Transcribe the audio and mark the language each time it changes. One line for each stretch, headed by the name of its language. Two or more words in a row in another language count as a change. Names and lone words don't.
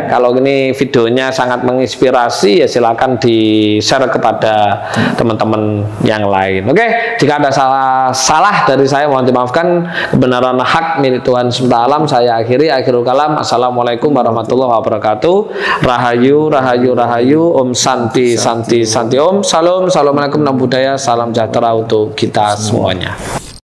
Indonesian: Kalau ini videonya sangat menginspirasi ya silakan di-share kepada teman-teman yang lain. Oke, jika ada salah dari saya mohon dimaafkan. Kebenaran hak milik Tuhan semesta alam. Saya
Arabic: آخر الكلام. السلام عليكم ورحمة الله وبركاته.
Indonesian: Rahayu.
Sanskrit: ॐ शान्ति ॐ.
Indonesian: Salam. Assalamualaikum,
Pali: Namo Buddhaya.
Indonesian: Salam sejahtera untuk kita semuanya.